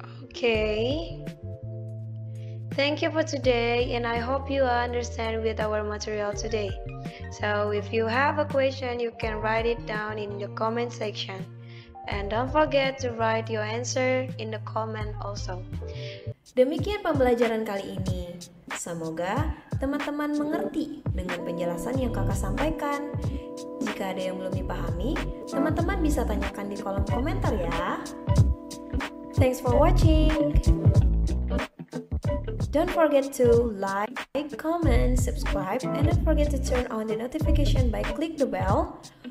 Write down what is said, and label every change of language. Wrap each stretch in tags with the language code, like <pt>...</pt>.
<en>Okay. Thank you for today, and I hope you understand with our material today. So if you have a question, you can write it down in the comment section. And don't forget to write your answer in the comment also.</en> <id>Demikian pembelajaran kali ini. Semoga teman-teman mengerti dengan penjelasan yang kakak sampaikan. Jika ada yang belum dipahami, teman-teman bisa tanyakan di kolom komentar ya.</id> <en>Thanks for watching. Don't forget to like, comment, subscribe, and don't forget to turn on the notification by click the bell.</en>